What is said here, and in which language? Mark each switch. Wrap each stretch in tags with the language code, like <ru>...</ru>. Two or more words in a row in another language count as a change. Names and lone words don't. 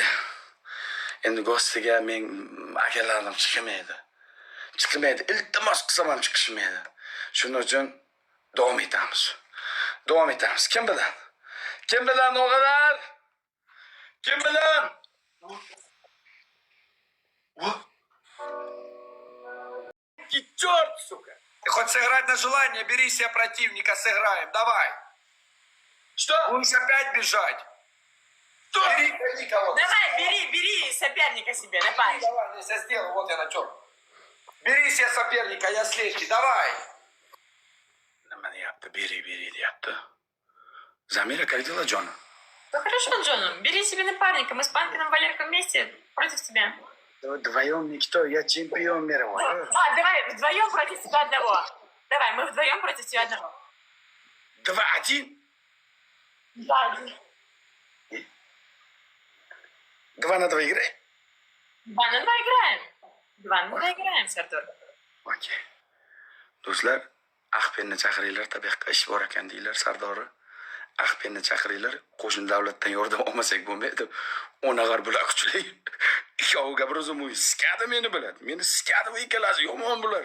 <uz>Endi gostiga men akalarim chiqmaydi. Iltimos qilsam ham chiqishmaydi. Shuning uchun davom etamiz. Kim bilan o'g'illar? Kim bilan?</uz> <ru>Черт, сука! Ты хочешь сыграть на желание, бери себе противника, сыграем, давай. Что? Будешь опять бежать. Что? Бери кого-то. Давай, бери соперника себе, давай. Давай, я сделаю, вот я на чем. Бери себе соперника, я слежки, давай.</ru> <uz>Nima deyapti? Beri deyapti. Zamira,</uz> <ru>как дела, Джон? Ну хорошо, Джон, бери себе напарника, мы с Панкиным Валеркой вместе против тебя. Вдвоем никто, я чемпион мировой. Давай, вдвоем против тебя одного. Давай, мы вдвоем против тебя одного. 2-1? 2-1. 2 на 2 играй. 2 на 2 играем. 2 на 2 играем, Сардор.</ru> <uz>Okey. Do'stlar, Ahpenni chaqiringlar, tabiqqa ish bor ekan deylar Sardori. Ahpenni chaqiringlar, qo'shni davlatdan yordam olmasak bo'lmaydi. O'nag'ar bular kuchli. Ikkoviga bir o'zim sikadi meni biladi. Meni sikadi bu ikkalasi yomon bular.</uz>